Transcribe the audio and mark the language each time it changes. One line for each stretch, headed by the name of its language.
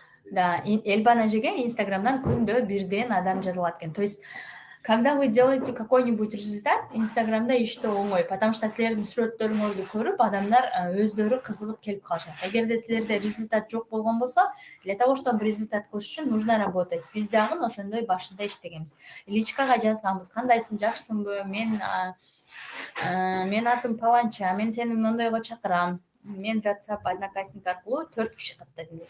Kyrgyz: Да, Элбан эжеге Instagram'дан күндө 1ден адам жазылат экен.
Russian: То есть когда вы делаете какой-нибудь результат,
Kyrgyz: Инстаграмда иштөө оңой,
Russian: потому что
Kyrgyz: силердин сүрөттөрүңөрдү көрүп адамдар өздөрү кызыгып келип калышат. Эгерде силерде результат жок болгон болсо,
Russian: для того, чтобы
Kyrgyz: результат кылыш үчүн
Russian: нужно работать.
Kyrgyz: Биз дагы ошондой башында иштегенбиз. Личкага жазганбыз, кандайсың, жакшысыңбы? Мен атым паланча, мен сени мындайга чакырам. Мен WhatsApp, Одноклассник аркылуу 4 киши каттадым.